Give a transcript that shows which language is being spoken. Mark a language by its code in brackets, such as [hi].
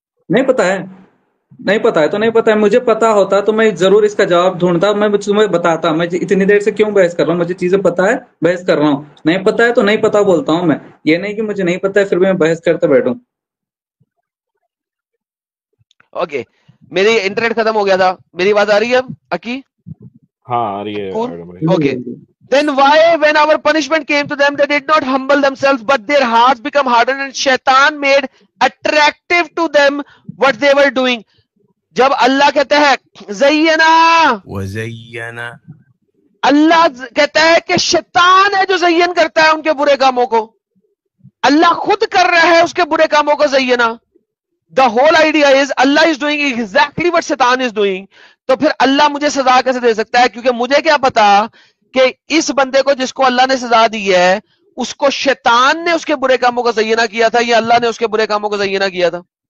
[ur] نہیں پتا ہے, نہیں پتا ہے تو نہیں پتا ہے. مجھے پتا ہوتا تو میں ضرور اس کا جواب ڈھونڈتا, میں تمہیں بتاتا. میں اتنی دیر سے کیوں بحث کر رہا ہوں, مجھے چیزیں پتا ہے بحث کر رہا ہوں. نہیں پتا ہے تو نہیں پتا بولتا ہوں میں, یہ نہیں کہ مجھے نہیں پتا ہے پھر بھی میں بحث کرتے بیٹھوں. اوکے, میری انٹرنیٹ ختم ہو گیا تھا, میری بات آ رہی ہے اب اکی؟ ہاں آ رہی ہے. [en] Okay, then why when our punishment came to them they did not humble themselves but their hearts become hardened and shaitan made attractive to them what they were doing. [ur] جب اللہ کہتا ہے زینا, وزینا, اللہ کہتا ہے کہ شیطان ہے جو زین کرتا ہے ان کے برے کاموں کو, اللہ خود کر رہا ہے اس کے برے کاموں کو زینا. [en] The whole idea is Allah is doing exactly what Satan is doing. [ur] تو پھر اللہ مجھے سزا کیسے دے سکتا ہے؟ کیونکہ مجھے کیا پتا کہ اس بندے کو جس کو اللہ نے سزا دی ہے اس کو شیطان نے اس کے برے کاموں کا زینہ کیا تھا یا اللہ نے اس کے برے کاموں کا زینہ کیا تھا.